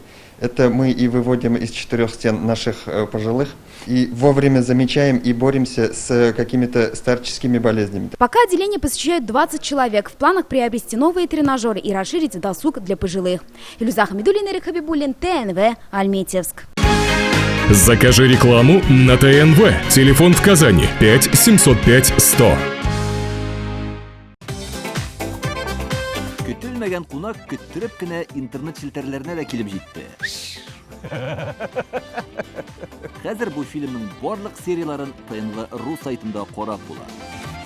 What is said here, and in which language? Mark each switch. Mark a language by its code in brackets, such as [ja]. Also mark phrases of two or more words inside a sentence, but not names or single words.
[ru] Это мы и выводим из 4 стен наших пожилых, и вовремя замечаем и боремся с какими-то старческими болезнями. Пока отделение посещают 20 человек. В планах приобрести новые тренажеры и расширить досуг для пожилых. Илюза Хамидуллина, Эрик Хабибуллин, ТНВ, Альметьевск. Закажи рекламу на ТНВ. Телефон в Казани 5 705 100. [tt] Көтелмәгән кунак көттүреп кенә интернет челтәрләренә дә килеп җитте. Хәзер бу фильмның барлык серияларын ТНВ.ру сайтында карап була.